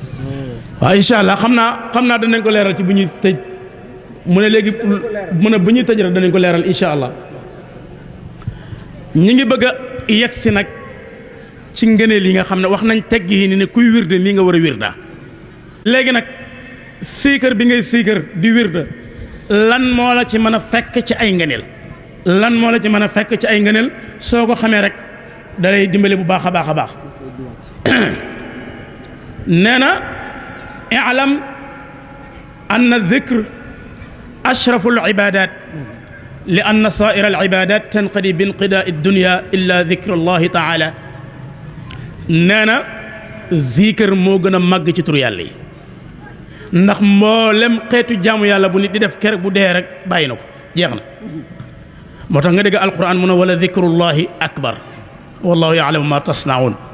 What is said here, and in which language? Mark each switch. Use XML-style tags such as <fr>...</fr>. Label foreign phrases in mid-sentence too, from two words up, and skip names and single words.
<wo>waaw</wo> <ar>إن شاء الله</ar> <wo>xam naa danañ ko leeral ci bu ñuy tëj mu ne léegi mu ne bu ñuy tëj rek danañ ko leeral</wo> <ar>إن شاء الله</ar> <wo>ñi ngi bëgg a yegg si nag ci ngëneel yi nga xam ne wax nañ tegg yi ne kuy wirde nii nga war a wirda léegi nag siikar bi ngay siikar di wirda lan moo la ci mën a fekk ci ay ngëneel lan moo la ci mën a fekk ci ay ngëneel soo ko xamee rek da lay dimbale bu baax a baax a baax nee na</wo> <ar>اعلم أن الذكر أشرف العبادات لأن سائر العبادات تنقضي بانقضاء الدنيا إلا ذكر الله تعالى</ar> <wo>nee na zikr moo gën a màgg ci tur yàlla yi ndax mboolem xeetu jaamu yàlla bu nit di def keroog bu dee rek bàyyi na ko jeex na moo tax nga dégg alquran mu ne</wo> <ar>ولذكر الله أكبر والله يعلم ما تصنعون</ar>